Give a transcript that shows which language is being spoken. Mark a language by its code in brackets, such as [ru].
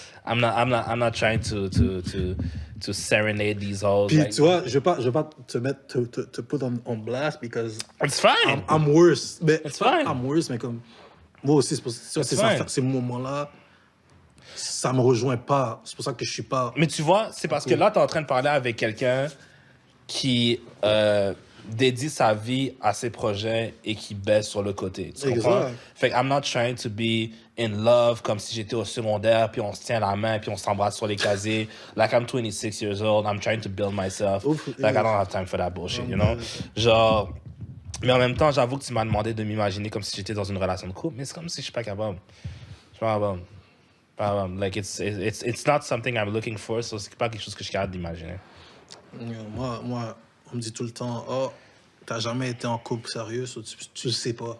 [en] I'm not trying to serenade these hoes. [fr] Puis [en] like, [fr] tu vois, je vais pas te mettre te [en] put on blast because it's fine. I'm worse. [fr] Mais [en] It's fine. I'm worse, [fr] mais comme moi aussi, c'est pour ça, ces moments-là, ça me rejoint pas. C'est pour ça que je suis pas. Mais tu vois, c'est parce que là, t'es en train de parler avec quelqu'un qui dédie sa vie à ses projets et qui baisse sur le côté. Tu comprends? Exact. Fait que [en] I'm not trying to be in love [fr] comme si j'étais au secondaire, puis on se tient la main, puis on s'embrasse sur les casiers. [en] Like, I'm 26 years old, I'm trying to build myself. Oof, like, I don't have time for that bullshit, you know? [fr] Genre, Mais en même temps, j'avoue que tu m'as demandé de m'imaginer comme si j'étais dans une relation de couple, mais c'est comme si je suis pas capable. Je suis pas capable. Pas capable. [en] Like, it's not something I'm looking for, so [fr] c'est pas quelque chose que je suis capable d'imaginer. Moi, on me dit tout le temps, oh, t'as jamais été en couple sérieux, so tu le sais pas.